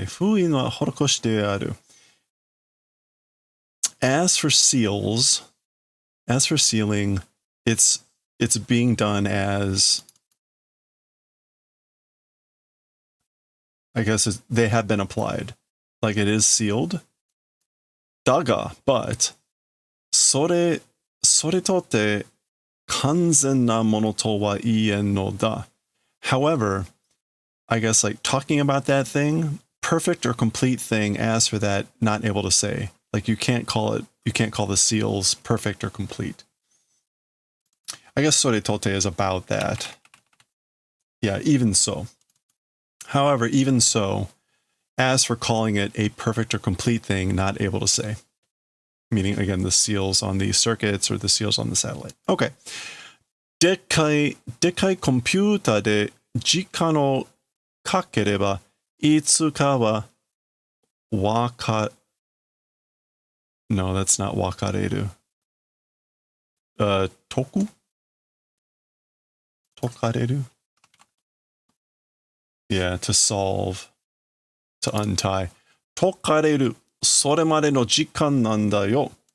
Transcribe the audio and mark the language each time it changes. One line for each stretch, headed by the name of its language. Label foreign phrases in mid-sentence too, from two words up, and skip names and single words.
Japanese: 封印は施してある.
English: As for seals, as for sealing, it's being done as, I guess they have been applied. Like it is sealed.
Japanese: Daga, but それって完全なものとは言えんのだ.
English: However, I guess like talking about that thing, perfect or complete thing, as for that, not able to say. Like you can't call the seals perfect or complete. I guess
Japanese: それって
English: is about that. Yeah, even so. However, even so, as for calling it a perfect or complete thing, not able to say. Meaning, again, the seals on the circuits or the seals on the satellite.
Japanese: Okay. でかいコンピューターで時間をかければいつかはわか...
English: No, that's not wakareru.
Japanese: 解く？解かれる?
English: Yeah, to solve, to untie.
Japanese: 解かれる、それまでの時間なんだよ.